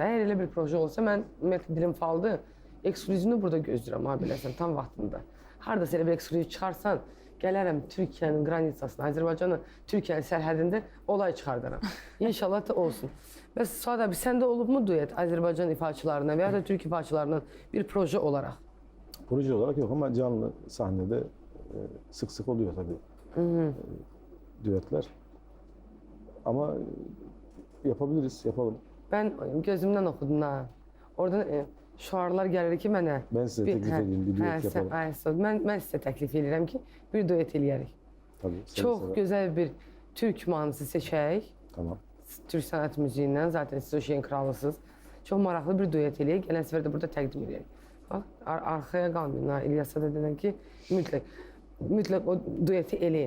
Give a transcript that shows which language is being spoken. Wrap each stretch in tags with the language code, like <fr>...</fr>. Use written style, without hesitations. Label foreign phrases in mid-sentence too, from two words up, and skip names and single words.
<az>Əgər elə bir proje olsa, mən ümumiyyətlə dilim faldı, ekskluzivini burada gözləyirəm, ha biləsən, tam vaxtında. Hardasa elə bir ekskluziv çıxarsan, gələrəm Türkiyənin qranitsasına, Azərbaycanın Türkiyənin sərhədində olay çıxardaram. İnşallah da olsun. Bəs Suad abi, səndə olubmu duet Azərbaycan ifaçılarına və ya da Türk ifaçılarının bir proje olaraq?</az> <tr>Proje olarak yok ama canlı sahnede sık sık oluyor tabii. Düetler. Ama yapabiliriz, yapalım.</tr> <az>Mən gözümdən oxudum ha. Oradan şuarlar gəlir ki mənə.</az> <tr>Ben size teklif edeyim, bir düet yapalım.</tr> <az>Mən sizə təklif edirəm ki, bir duet eləyərik.</az> <tr>Tabii.</tr> <az>Çox gözəl bir türk mahnısı seçək.</az> <tr>Tamam.</tr> <az>Türk sənət müziyindən. Zaten siz o şeyin kralısınız. Çox maraqlı bir duet eləyək. Gələn səfər də burada təqdim edək. Bax, arxaya qalmayın. İlyasa da denən ki, mütləq o dueti eləyin.</az>